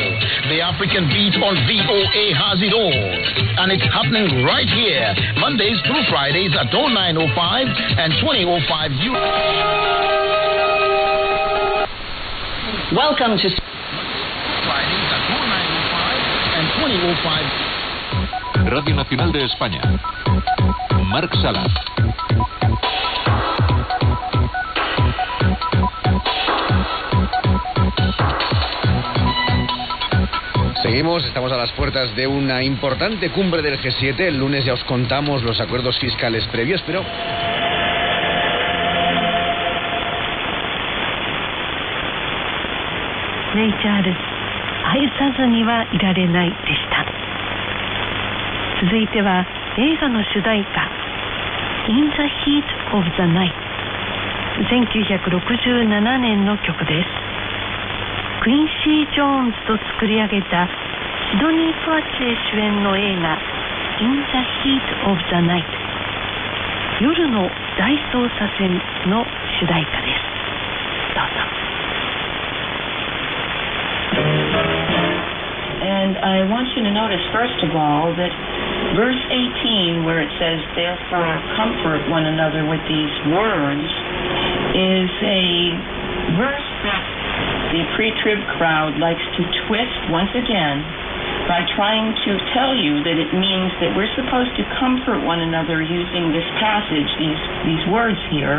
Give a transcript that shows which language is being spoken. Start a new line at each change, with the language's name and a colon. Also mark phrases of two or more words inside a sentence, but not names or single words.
English: The African Beat on VOA has it all, and it's happening right here, Mondays through Fridays at 09:05 and 20:05. Welcome to Fridays at 09:05 and 20:05.
Spanish: Radio Nacional de España. Marc Sala. Seguimos, estamos a las puertas de una importante cumbre del G7. El lunes ya os contamos los acuerdos fiscales previos, pero...
Japanese: Charles, 愛さずにはいられないでした。続いては映画の主題歌 In the Heat of the Night 1967 年の曲です。クインシー・ジョーンズと作り上げたシドニー・ポワチエ主演の映画 In the Heat of the Night 夜の大捜査線の主題歌です。どうぞ。
English: And I want you to notice, first of all, that verse 18, where it says, therefore comfort one another with these words, is a verse that the pre-trib crowd likes to twist once again by trying to tell you that it means that we're supposed to comfort one another using this passage, these words here.